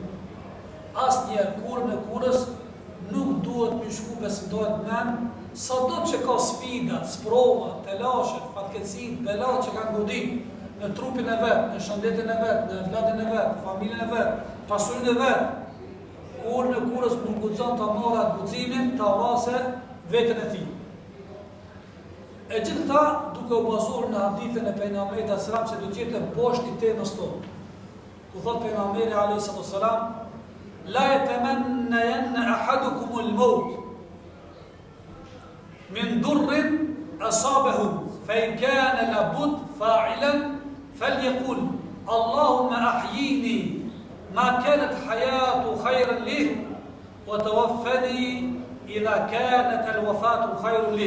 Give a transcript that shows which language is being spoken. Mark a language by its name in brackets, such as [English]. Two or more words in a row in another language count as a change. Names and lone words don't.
[Albanian] Asnjëherë kurrë në kurrës nuk duhet të shku besimtarët mend, sado që ka sfidat, sprova, telashe, fatkeqësitë, belat që kanë godit në trupin e vet, në shëndetin e vet, në vladin e vet, familjen e vet, pasurinë e vet, kur në kurrës nuk guxon ta marrë atë guximin, ta vrasë veten e tij. E gjithë këta duke u bazuar në hadithin e pejgamberit [Arabic] صلى الله عليه وسلم, [Albanian] se do të jetë poshtë i temës tonë. Ku thot pejgamberi [Arabic] عليه وسلم, لا يتمنى أحدكم الموت من ضر أصابه فإن كان لا بد فاعلا فليقل اللهم أحيني ما كانت الحياة خيرا لي وتوفني إذا كانت الوفاة خيرا لي [Albanian] wa tawaffani idha kanat al-wafatu khayran li.